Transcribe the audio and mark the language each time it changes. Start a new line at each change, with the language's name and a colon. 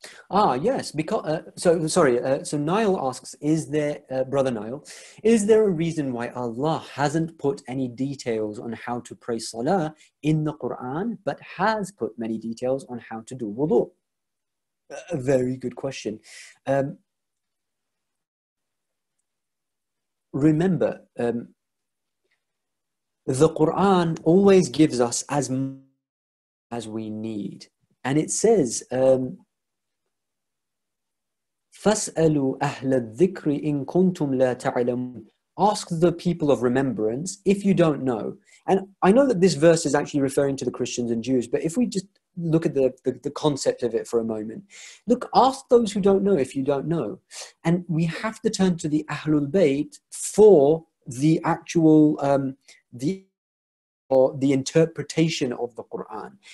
English: Yes, because so Niall asks, is there, brother Niall, is there a reason why Allah hasn't put any details on how to pray salah in the Quran, but has put many details on how to do wudu? A very good question. Remember, the Quran always gives us as much as we need. And it says,
Arabic: فَاسْأَلُوا أَهْلَ الذِّكْرِ إِن كُنْتُمْ لَا تَعْلَمُونَ.
English: Ask the people of remembrance if you don't know. And I know that this verse is actually referring to the Christians and Jews, but if we just look at the concept of it for a moment, look, ask those who don't know if you don't know. And we have to turn to the Ahlul Bayt for the actual, the interpretation of the Quran.